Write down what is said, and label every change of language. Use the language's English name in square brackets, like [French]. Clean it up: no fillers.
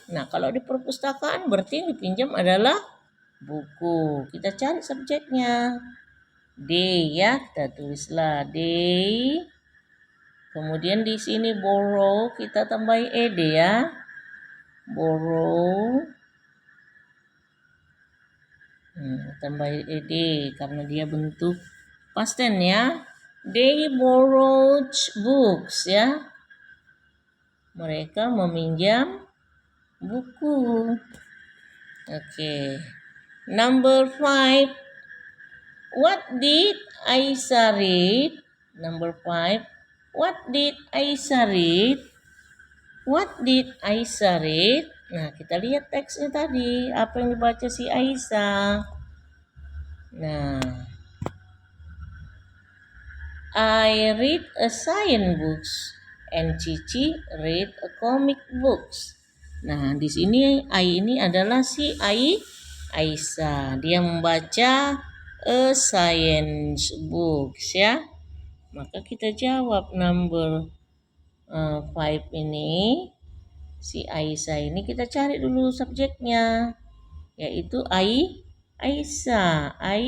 [Indonesian] Nah, kalau di perpustakaan berarti yang dipinjam adalah buku. Kita cari subjeknya. They ya, kita tulislah they. Kemudian di sini borrow kita tambahin ed ya. Borrow. Tambahin ed karena dia bentuk past tense ya. [English] They borrowed books [Indonesian] ya. Mereka meminjam buku. Oke. [English] Number 5. What did Aisyah read? Number 5. What did Aisyah read? What did Aisyah read? [Indonesian] Nah, kita lihat teksnya tadi. Apa yang dibaca si Aisyah? Nah, [English] I read a science books and Cici read a comic books. [Indonesian] Nah, di sini I ini adalah si Aisyah. Dia membaca [English] a science books [Indonesian] ya. Maka kita jawab number 5 ini. Si Aisyah ini kita cari dulu subjeknya, yaitu Aisyah.